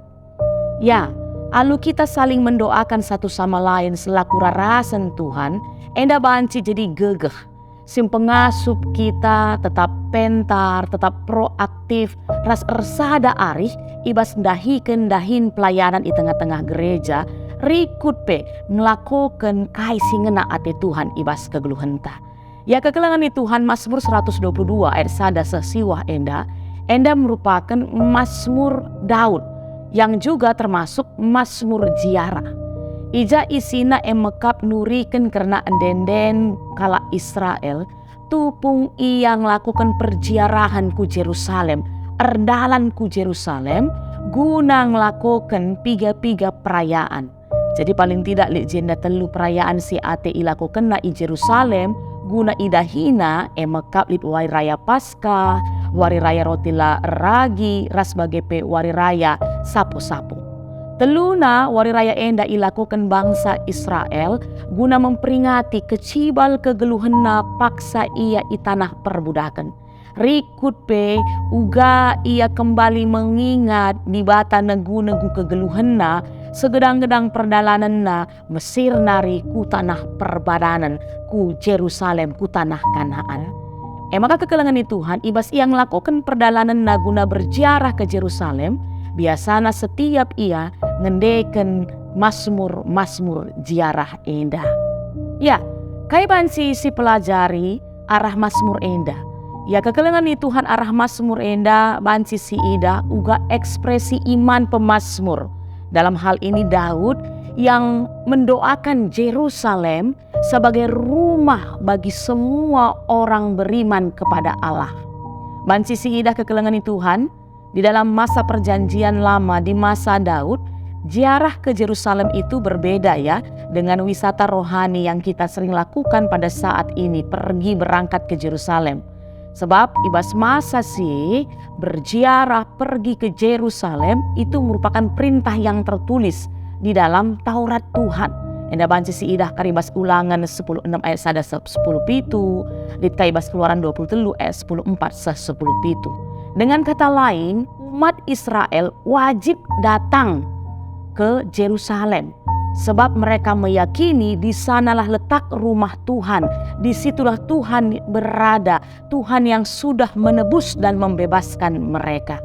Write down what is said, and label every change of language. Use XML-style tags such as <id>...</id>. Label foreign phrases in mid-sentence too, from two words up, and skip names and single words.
<id>Ya alu kita saling mendoakan satu sama lain selaku rarasan Tuhan,</id> <btx>enda banci jadi gegeh. Sim pengasup kita tetap pentar, tetap proaktif, ras ersada arih, ibas dahiken dahin pelayanan</btx> <id>di tengah-tengah gereja,</id> <btx>rikut pe melakukan kaisi ngena ate Tuhan ibas kegeluhenta. Ya kekelangan Tuhan Mazmur 122 ayat sada sesiwah enda</btx> <id>merupakan Mazmur Daud yang juga termasuk Mazmur Ziarah.</id> <btx>Ija isina emekap nuriken karena endenden kala Israel tupung yang lakukan perziarahan ku Jerusalem, erdalan ku Jerusalem guna ngelakukan piga-piga perayaan. Jadi paling tidak legenda telu perayaan si ate ilakukan na i Jerusalem guna idahina emekap lip wari raya Paskah, wari raya roti la ragi, ras bagepe wari raya sapu-sapu. Teluna wari raya enda ilakukan bangsa Israel guna memperingati kecibal kegeluhenna paksa ia i tanah perbudakan. Rikut pe uga ia</btx> <id>kembali mengingat</id> <btx>di bata negu-negu kegeluhenna segedang-gedang perdalananna Mesir nari ku tanah perbadanan ku Jerusalem ku tanah Kanaan. Maka kekelengan Tuhan ibas ia ngelakukan perjalanan guna</btx> <id>berziarah ke Jerusalem.</id> <btx>Biasana setiap ia ngendeken masmur ziarah enda. Ya, kaiban si pelajari arah masmur enda. Ya kekelengan Tuhan arah masmur enda banci si ida uga ekspresi iman pemasmur.</btx> <id>Dalam hal ini Daud yang mendoakan Jerusalem sebagai rumah bagi semua orang beriman kepada Allah.</id> <btx>Banci si ida kekelengan Tuhan</btx> <id>di dalam masa perjanjian lama di masa Daud, ziarah ke Jerusalem itu berbeda ya dengan wisata rohani yang kita sering lakukan pada saat ini, pergi berangkat ke Jerusalem. Sebab</id> <btx>ibas masa sih</btx> <id>berziarah pergi ke Jerusalem itu merupakan perintah yang tertulis di dalam Taurat Tuhan.</id> <btx>Enda banci si idah karibas ulangan 10:6 ayat 10 pitu, dit kaibas keluaran 23 ayat 10:4 10 pitu.</btx> <id>Dengan kata lain, umat Israel wajib datang ke Jerusalem. Sebab mereka meyakini di sanalah letak rumah Tuhan. Disitulah Tuhan berada. Tuhan yang sudah menebus dan membebaskan mereka.</id>